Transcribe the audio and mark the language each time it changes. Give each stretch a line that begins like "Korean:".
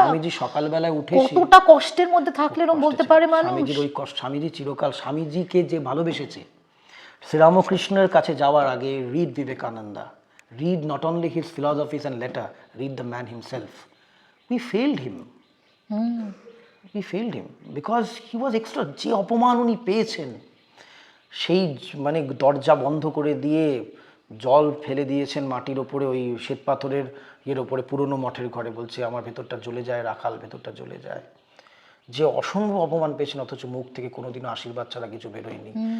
Bangla: স্বামীজি সকালবেলায় উঠে কতটা কষ্টের মধ্যে থাকলে এরকম বলতে পারে মানুষ। স্বামীজির ওই কষ্ট, স্বামীজি চিরকাল স্বামীজিকে যে ভালোবেসেছে, শ্রীরামকৃষ্ণের কাছে যাওয়ার আগে
English: Read Vivekananda, read not only his philosophies and letter, read the man himself. We failed him. We failed him because he was extra.
Bangla: যে অপমান উনি পেয়েছেন, সেই মানে দরজা বন্ধ করে দিয়ে জল ফেলে দিয়েছেন মাটির ওপরে, ওই শ্বেত পাথরের ইয়ের ওপরে, পুরনো মঠের ঘরে, বলছে আমার ভেতরটা জ্বলে যায় রাখাল, ভেতরটা জ্বলে যায়। যে অসম্ভব অপমান পেয়েছেন, অথচ মুখ থেকে কোনোদিনও আশীর্বাদ ছাড়া কিছু বেরোয়নি।